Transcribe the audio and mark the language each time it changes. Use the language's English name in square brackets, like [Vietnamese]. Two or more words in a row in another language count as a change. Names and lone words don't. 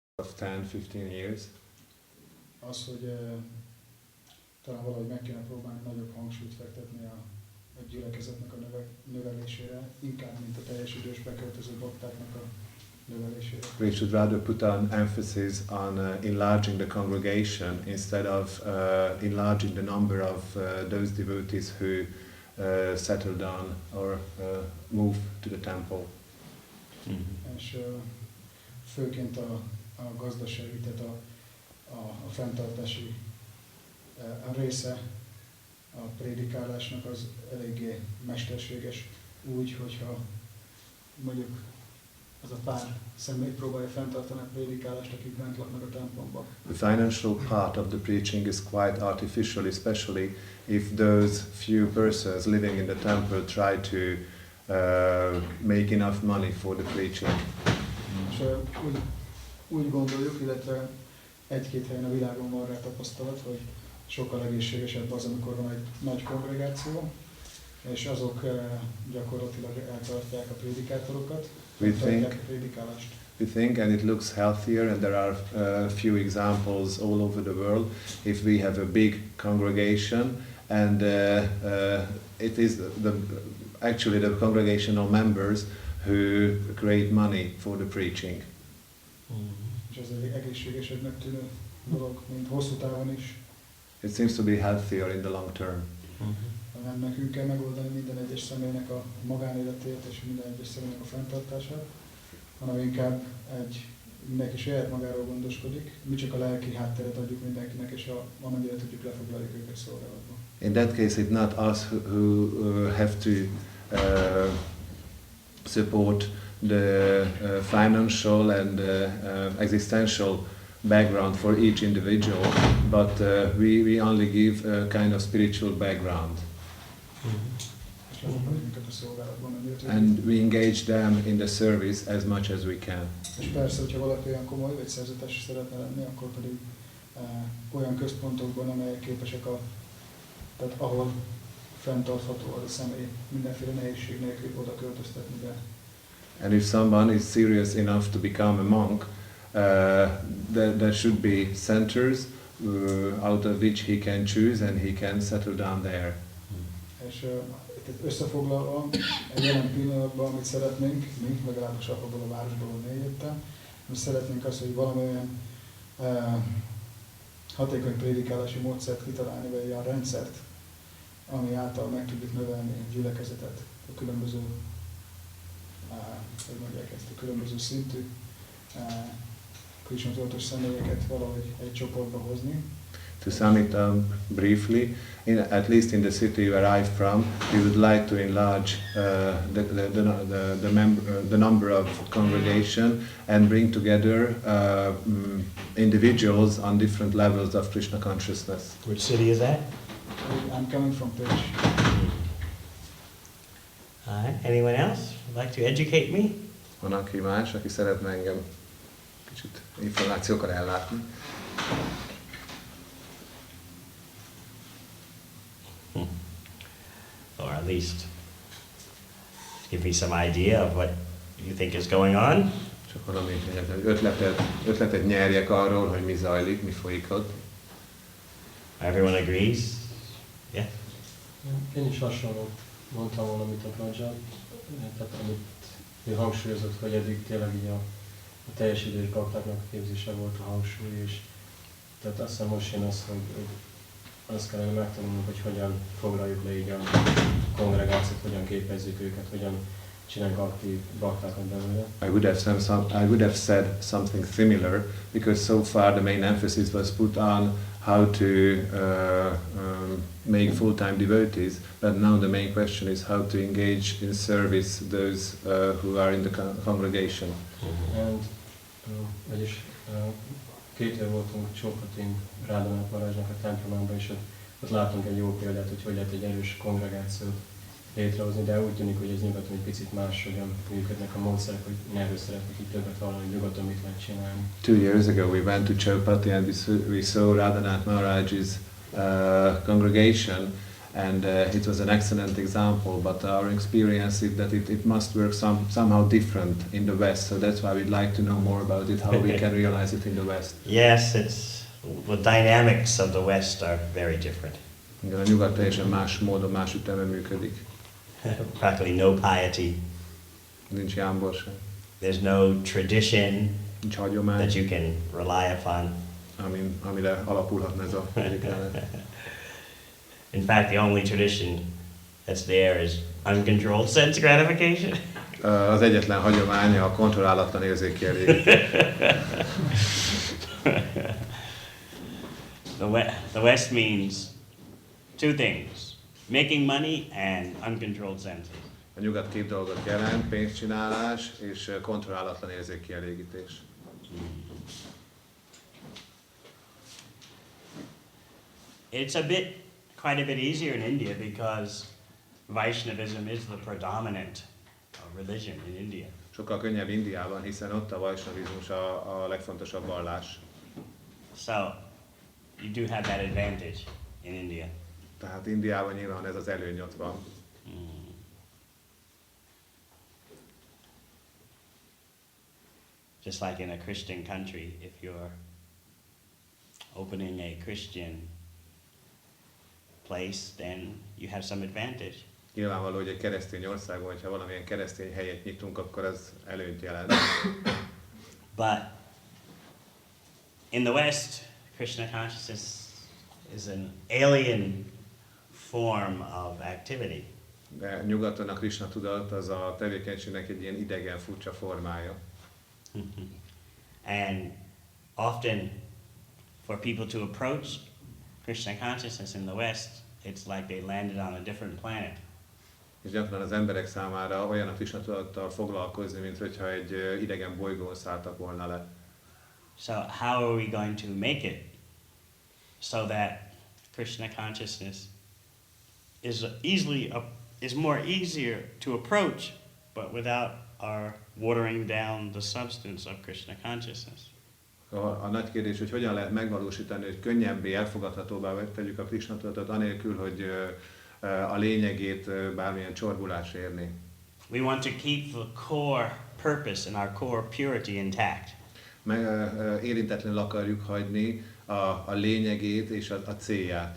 [English] of 10-15 years. [Hungarian] Az, hogy talán valahogy meg kéne próbálni nagyobb hangsúlyt fektetni a gyülekezetnek a növelésére, inkább, mint a teljes idős beköltöző baktáknak a növelésére. [English] We should rather put an emphasis on enlarging the congregation instead of enlarging the number of those devotees who settle down or move to the temple. [Hungarian] És főként a gazdasági, tehát a fenntartási a része a prédikálásnak az eléggé mesterséges, úgy, hogyha mondjuk az a pár személy próbálja fenntartani a prédikálást, akik bent laknak a templomban. [English] The financial part of the preaching is quite artificial, especially if those few persons living in the temple try to make enough money for the preaching. [Hungarian] És úgy gondoljuk, illetve egy-két helyen a világon van rá tapasztalat, hogy sokkal egészségesebb az, amikor van egy nagy kongregáció, és azok gyakorlatilag eltartják a prédikátorokat, eltartják a prédikálást. [English] We think, and it looks healthier, and there are few examples all over the world, if we have a big congregation, and it is actually the congregational members who create money for the preaching. [Hungarian] És ez egy egészségesebbnek tűnő dolog, mint hosszú távon is. [English] It seems to be healthier in the long term. [Hungarian] Nem nekünk kell megoldani minden egyes személynek a magánéletét és minden egyes személynek a fenntartását, hanem inkább mindenki saját magáról gondoskodik, mi csak a lelki hátteret adjuk mindenkinek, és amennyire tudjuk lefoglaljuk őket szolgálatban. [English] In that case, it's not us who have to support the financial and existential background for each individual, but we only give a kind of spiritual background. And we engage them in the service as much as we can. [Hungarian] És persze, hogyha valaki olyan komoly vagy szerzetes szeretne lenni, akkor pedig olyan központokban, amelyek képesek tehát ahol fenntartható az a személy, mindenféle nehézség nélkül oda költöztetni be. [English] And if someone is serious enough to become a monk, there should be centers out of which he can choose and he can settle down there. [Hungarian] És összefoglalva, egy jelen pillanatban, amit szeretnénk, mi legalábbis abból a városból, ahol én jöttem, mi szeretnénk azt, hogy valamilyen hatékony prédikálási módszert kitalálni, vagy olyan rendszert, ami által meg tudjuk növelni a gyülekezetet, a különböző, hogy mondják ezt, a különböző szintű Krisna-tudatos személyeket valahogy egy csoportba hozni. [English] To sum it briefly, at least in the city where I'm from, we would like to enlarge the number of congregation and bring together individuals on different levels of Krishna consciousness. Which city is that? I'm coming from Pécs. All right. Anyone else would like to educate me? [Hungarian] Van aki más, aki szeretne engem kicsit információkkal ellátni? [English] Or at least give me some idea of what you think is going on. [Hungarian] Csak valami ötletet nyerjek arról, hogy mi zajlik, mi folyik ott. [English] Everyone agrees? Yeah? [Hungarian] Én is hasonlót mondtam volna, amit a Prajjal, tehát amit ő hangsúlyozott, hogy eddig tényleg így a teljes idős baktáknak a képzése volt a hangsúly, és tehát azt hiszem most jön az, hogy azt kellene megtanulnunk, hogy hogyan foglaljuk le így a kongregációt, hogyan képezzük őket, hogyan csináljuk aktív baktákat belőle. [English] I would have said something similar, because so far the main emphasis was put on how to make full-time devotees, but now the main question is how to engage in service those who are in the congregation. [Hungarian] And vagyis 2 év voltunk Csópatin Rádonát Marázsnak a templomában, és ott látunk egy jó példát, hogy lehet egy erős kongregációt létrehozni, de úgy tűnik, hogy ez nyugaton egy picit máshogyan működnek a módszerek, hogy erről szeretnék itt többet hallani, hogy nyugaton mit lehet csinálni. [English] 2 years ago we went to Chopati and we saw Radhanath Maharaj's congregation, And it was an excellent example, but our experience is that it must work somehow different in the West, so that's why we'd like to know more about it, how we can realize it in the West. Yes, the dynamics of the West are very different. [Hungarian] Igen, a nyugat teljesen más módon, más ütemben működik. [English] Practically no piety. [Hungarian] Nincs jámborság. [English] There's no tradition [Hungarian] Nincs hagyomány, [English] that you can rely upon. [Hungarian] amire alapulhatna ez a prédikálás. [English] In fact, the only tradition that's there is uncontrolled sense gratification. [Hungarian] Az egyetlen hagyománya a kontrollálatlan érzékkielégítés. [English] The West means two things: making money and uncontrolled senses. [Hungarian] A nyugat két dolgot jelent, pénzcsinálás és kontrollálatlan érzékkielégítés. [English] It's quite a bit easier in India because Vaishnavism is the predominant religion in India. [Hungarian] Sokkal könnyebb Indiában, hiszen ott a vaisnavizmus a legfontosabb vallás. [English] So you do have that advantage in India. [Hungarian] Tehát Indiában nyilván ez az előny ott van. [English] Just like in a Christian country, if you're opening a Christian place, then you have some advantage. [Hungarian] Nyilvánvaló, hogy egy keresztény országban, hogyha valamilyen keresztény helyet nyitunk, akkor az előnyt jelent. [English] But in the West, Krishna consciousness is an alien form of activity. [Hungarian] De nyugaton a Krishna tudat az a tevékenységnek egy ilyen idegen, furcsa formája. [English] And often for people to approach Krishna consciousness in the West, it's like they landed on a different planet. [Hungarian] És gyakran az emberek számára olyan a Krishna tudattal foglalkozni, mint hogyha egy idegen bolygón szálltak volna le. [English] So how are we going to make it so that Krishna consciousness is more easier to approach, but without our watering down the substance of Krishna consciousness? [Hungarian] A nagy kérdés, hogy hogyan lehet megvalósítani, hogy könnyebbé, elfogadhatóbbá tegyük a Krishna tudatot, anélkül, hogy a lényegét bármilyen csorbulás érni. [English] We want to keep the core purpose and our core purity intact. [Hungarian] Érintetlenül akarjuk hagyni a lényegét és a célját.